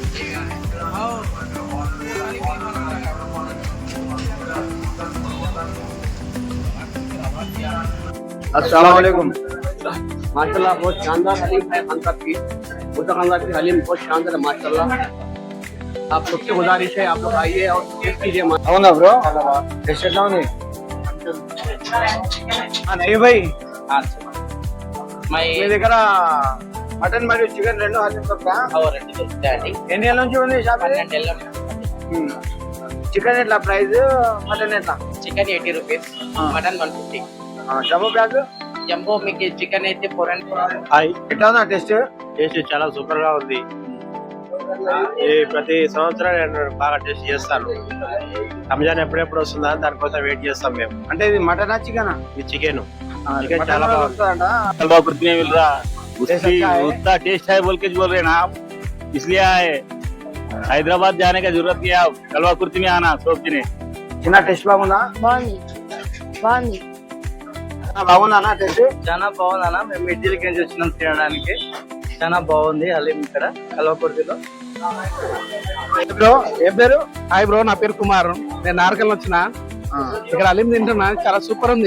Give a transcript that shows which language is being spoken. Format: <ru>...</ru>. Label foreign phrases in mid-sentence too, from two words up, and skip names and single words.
<ur>السلام علیکم. ماشاءاللہ بہت شاندار حلیم ہے خان صاحب کی. خاندار کی حلیم بہت شاندار ہے ماشاءاللہ۔ آپ سب سے گزارش ہے آپ لوگ آئیے اور ٹیسٹ کیجیے.</ur> <te>అవునా</te> <en>bro taste</en> <te>ఎట్లా ఉంది?</te> <ur>نہیں بھائی मैं</ur> <te>మీ దగ్గర మటన్ మరియు చికెన్ రెండు హలీం దొరుకుతా? రెండు దొరుకుతాయండి. ఎన్ని ఏళ్ళ నుంచి ఉంది షాప్? 12 ఏళ్ళ చికెన్ ఎట్లా ప్రైస్, మటన్ ఎట్లా? చికెన్ 80 రూపీస్, మటన్ 150.</te> <en>jumbo pack</en> <te>జంబో మీకు చికెన్ అయితే 400. ఎట్లా ఉందా టేస్ట్? టేస్ట్ చాలా సూపర్ గా ఉంది. ఈ ప్రతి సంవత్సరం నేను బాగా టేస్ట్ చేస్తాను. రంజాన్ ఎప్పుడెప్పుడు వస్తుందా దానికోసం వెయిట్ చేస్తాం మేము. అంటే ఇది మటనా చికెనా? ఇది చికెన్ చికెన్ చాలా బాగుంటుందంట।</te> <ur>حلوا کرتی میں مل رہا اس کا ٹیسٹ ہے بول کے بول رہے نا آپ، اس لیے آئے. حیدرآباد جانے کا ضرورت نہیں ہے، آپ حلوا کرتی میں آنا سوچنے.</ur> <te>చిన్న టేస్ట్ బాగుందా? బాగుంది బాగుంది బాగుందా అన్న టేస్ట్? చాలా బాగుంది అన్న. మేము ఇడ్లీకి నుంచి వచ్చినాం తినడానికి. చాలా బాగుంది హలీం ఇక్కడ కల్వకుర్తిలో. బ్రో ఏం పేరు?</te> <en>hi bro,</en> <te>నా పేరు కుమార్. నేను నారకల్ వచ్చిన ఇక్కడ హలీం తింటున్నా, చాలా సూపర్ ఉంది.</te>